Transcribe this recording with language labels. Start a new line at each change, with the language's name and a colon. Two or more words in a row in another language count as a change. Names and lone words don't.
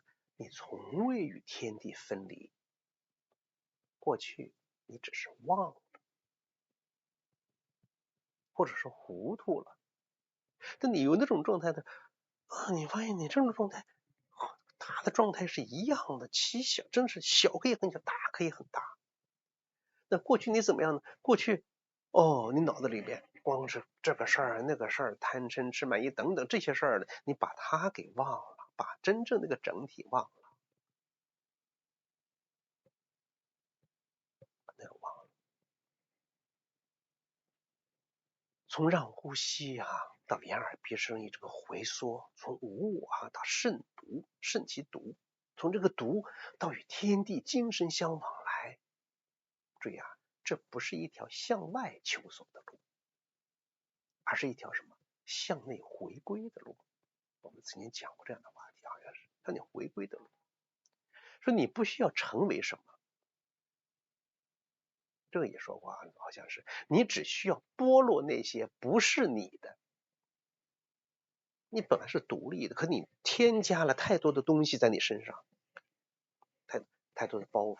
Chinese: 你從未與天地分離，過去你只是忘了，或者是糊塗了。但你有那種狀態的你發現你這種狀態，它的狀態是一樣的，其小，真是小可以很小，大可以很大。那過去你怎麼樣呢？過去你腦子裡邊光是這個事兒那個事兒，貪嗔痴慢疑等等這些事兒，你把它給忘了，把真正那個整體忘了，把那個忘了。從讓呼吸到眼耳鼻舌身意這個回縮，從無我到慎獨，慎其獨，從這個獨到與天地精神相往來。注意這不是一條向外求索的路，而是一條什麼？向內回歸的路。我們曾經講過這樣的話題，好像是向內回歸的路。說你不需要成为什麼，這个也说过啊，好像是你只需要剥落那些不是你的。你本来是独立的，可你添加了太多的东西在你身上，太多的包袱。